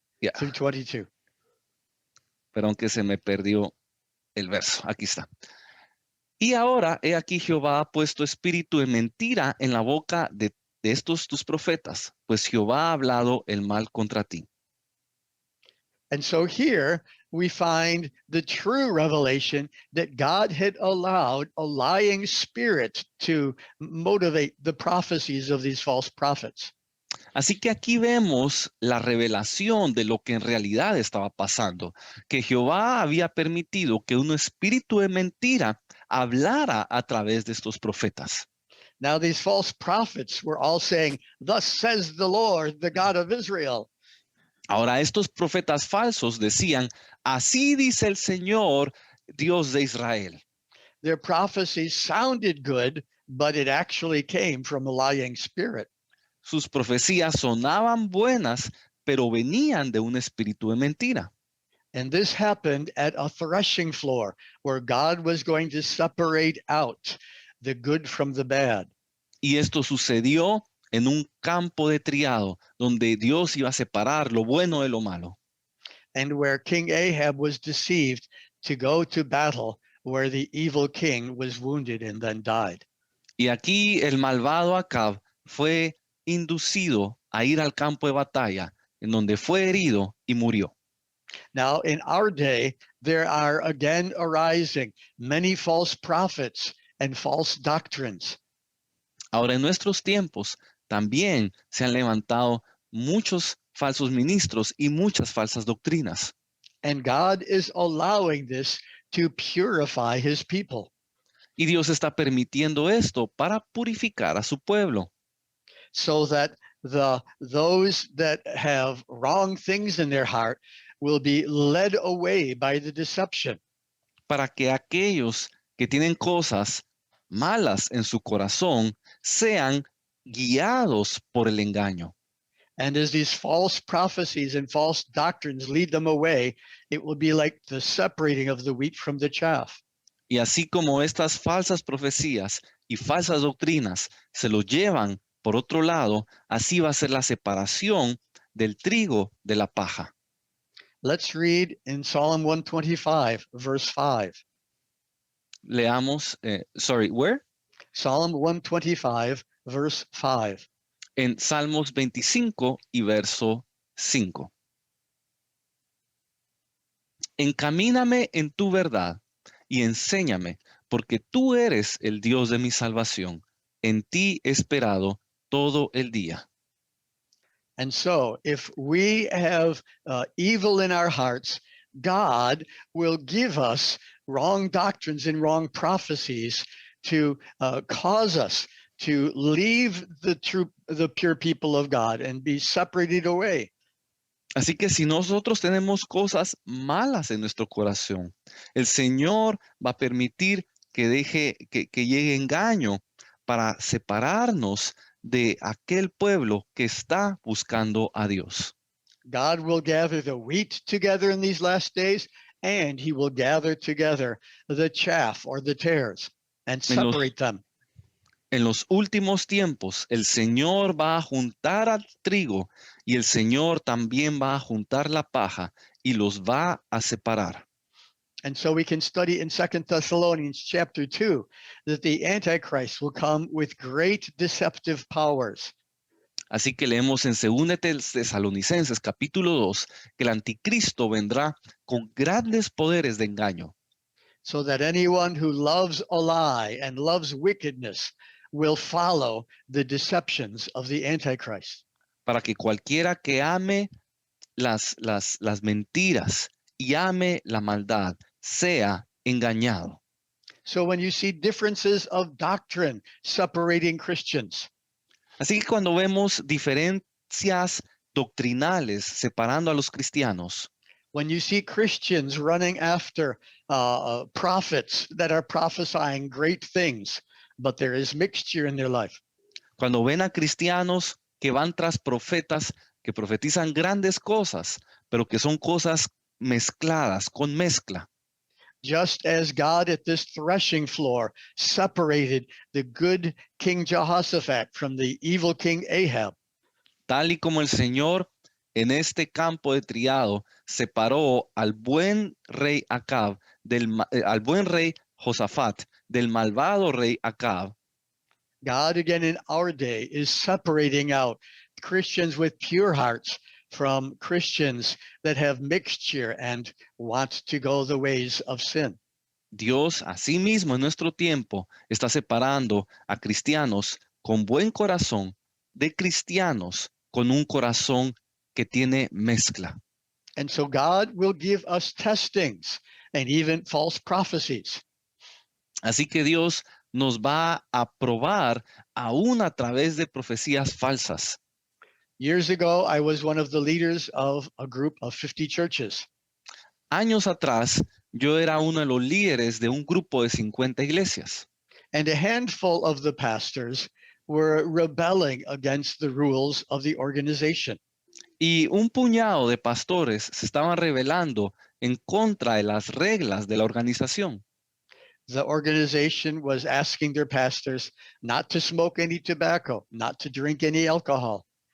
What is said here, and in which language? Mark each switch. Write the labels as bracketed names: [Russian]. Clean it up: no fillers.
[Spanish] ya, [English] Through 22. [Spanish] perdón que se me perdió el verso. Aquí está. Y ahora, he aquí Jehová ha puesto espíritu de mentira en la boca de estos tus profetas, pues Jehová ha hablado el mal contra ti. [English] And so here we find the true revelation that God had allowed a lying spirit to motivate the prophecies of these false prophets. [Spanish] Así que aquí vemos la revelación de lo que en realidad estaba pasando, que Jehová había permitido que un espíritu de mentira hablara a través de estos profetas. [English] Now, these false prophets were all saying, "Thus says the Lord, the God of Israel." [Spanish] Ahora, estos profetas falsos decían, así dice el Señor, Dios de Israel. [English] Their prophecies sounded good, but it actually came from a lying spirit. [Spanish] Sus profecías sonaban buenas, pero venían de un espíritu de mentira. [English] And this happened at a threshing floor where God was going to separate out the good from the bad. [Spanish] Y esto sucedió en un campo de triado, donde Dios iba a separar lo bueno de lo malo. [English] And where King Ahab was deceived to go to battle, where the evil king was wounded and then died. [Spanish] Y aquí el malvado Acab fue inducido a ir al campo de batalla, en donde fue herido y murió. [English] Now, in our day, there are again arising many false prophets and false doctrines. [Spanish] Ahora, en nuestros tiempos también se han levantado muchos falsos ministros y muchas falsas doctrinas. [English] And God is allowing this to purify his people. [Spanish] Y Dios está permitiendo esto para purificar a su pueblo, [English] so that those that have wrong things in their heart will be led away by the deception. [Spanish] para que aquellos que tienen cosas malas en su corazón sean guiados por el engaño. [English] And as these false prophecies and false doctrines lead them away, it will be like the separating of the wheat from the chaff. [Spanish] Y así como estas falsas profecías y falsas doctrinas se lo llevan por otro lado, así va a ser la separación del trigo de la paja. [English] Let's read in Psalm 125, verse 5. [Spanish] Leamos, [English] where? Psalm 125, verse 5. [Spanish] En Salmos 25 y verso 5. Encamíname en tu verdad y enséñame, porque tú eres el Dios de mi salvación. En ti he esperado todo el día. [English] And so, if we have evil in our hearts, God will give us wrong doctrines and wrong prophecies to cause us to leave the pure people of God and be separated away. [Spanish] Así que si nosotros tenemos cosas malas en nuestro corazón, el Señor va a permitir que llegue engaño para separarnos de aquel pueblo que está buscando a Dios. [English] God will gather the wheat together in these last days, and he will gather together the chaff or the tares and separate them. [Spanish] En los últimos tiempos, el Señor va a juntar al trigo y el Señor también va a juntar la paja y los va a separar. [English] And so we can study in 2 Thessalonians chapter 2 that the Antichrist will come with great deceptive powers. [Spanish] Así que leemos en 2 Tesalonicenses capítulo 2 que el anticristo vendrá con grandes poderes de engaño. [English] So that anyone who loves a lie and loves wickedness will follow the deceptions of the Antichrist. [Spanish] Para que cualquiera que ame las mentiras y ame la maldad sea engañado. [English] So when you see differences of doctrine separating Christians, [Spanish] Así que cuando vemos diferencias doctrinales separando a los cristianos, [English] when you see Christians running after prophets that are prophesying great things, but there is mixture in their life, [Spanish] cuando ven a cristianos que van tras profetas que profetizan grandes cosas, pero que son cosas mezcladas, con mezcla. [English] just as God at this threshing floor separated the good King Jehoshaphat from the evil King Ahab, [Spanish] Tal y como el Señor en este campo de triado separó al buen rey Acab al buen rey Josafat del malvado rey Acab. [English] God again in our day is separating out Christians with pure hearts from Christians that have mixture and want to go the ways of sin. [Spanish] Dios, asimismo, en nuestro tiempo, está separando a cristianos con buen corazón de cristianos con un corazón que tiene mezcla. [English] And so God will give us testings and even false prophecies. [Spanish] Así que Dios nos va a probar aún a través de profecías falsas. [English] Years ago, I was one of the leaders of a group of 50 churches. [Spanish] Años atrás, yo era uno de los líderes de un grupo de 50 iglesias. [English] And a handful of the pastors were rebelling against the rules of the organization. [Spanish] Y un puñado de pastores se estaban rebelando en contra de las reglas de la organización. [English] The organization was asking their pastors not to smoke any tobacco, not to drink any alcohol.